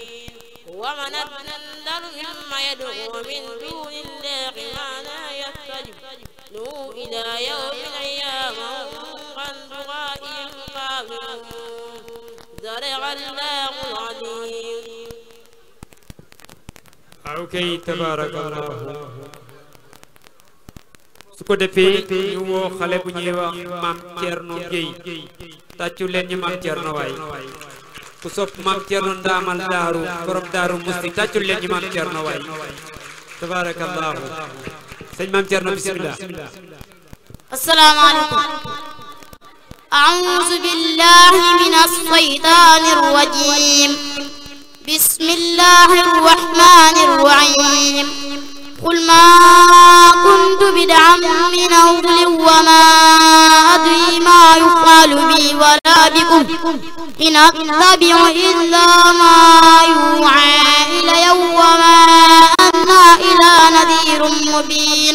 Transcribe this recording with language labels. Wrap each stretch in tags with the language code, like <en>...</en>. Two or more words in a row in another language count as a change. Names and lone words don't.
<ar>ومن أضل مما يدعو من دون الله ما لا يستجب له إلى يوم القيامة وهم عن دعائهم غافلون. صدق الله العظيم. ok tabarakallah.</ar> <wo>su ko defee ñu woo xale bu ñuy wax Maam Thierno Gueye tàccu leen ñu Maam Thierno waay ku sopp Maam Thierno ndaamal daaru borom daaru musti tàccul leen ñu Maam Thierno waay tabarakallahu. sëñ Maam Thierno bismillah.</wo> <ar>السلام عليكم. أعوذ بالله من الشيطان الرجيم. بسم الله الرحمن الرحيم. قل ما كنت بدعا من الرسل وما أدري ما يفعل بي ولا بكم إن أتبع إلا ما يوحى إلي وما أنا إلا نذير مبين.</ar>